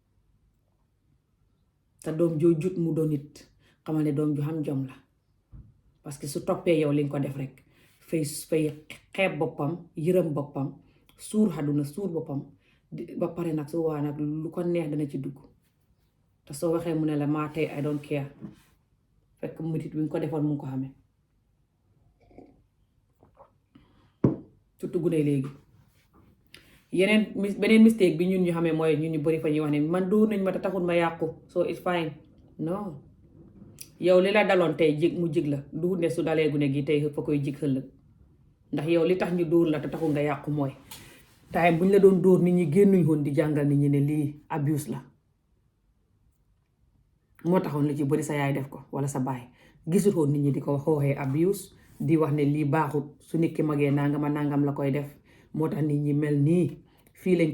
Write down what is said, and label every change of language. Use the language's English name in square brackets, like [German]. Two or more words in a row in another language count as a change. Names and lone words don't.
[Wolof] te doom joo jut mu doon nit xamal ne doom ju xam jom la parce que su toppee yow li nga ko def rek fay xeeb boppam yërëm boppam suur xaduna suur boppam ba pare nag su waa nag lu ko neex dana ci dugg te soo waxee mu ne la maa tey [English] I don't care [Wolof] fekk métit bi nga ko defoon mu ngi ko xamee surtout gune léegi beneen mistake bi ñun ñu xamee mooy ñun ñu bari fa ñuy wax ne man dóor nañ ma te taxul ma yàqu [English] so it's fine [Wolof] non yow li la daloon tey jig mu jig la du ne su dalee gune gi tey fa koy jig ëllëg ndax yow li tax ñu dóor la te taxul nga yàqu mooy time buñ la doon dóor nit ñi génnuñ woon di jàngal nit ñi ne lii abuse la moo taxoon li ci bari sa yaay def ko wala sa baay gisul woon nit ñi di ko xooxee abuse di wax ne lii baaxut su nit ki magee nangama nangam la koy def moo tax nit ñi mel nii fii lañ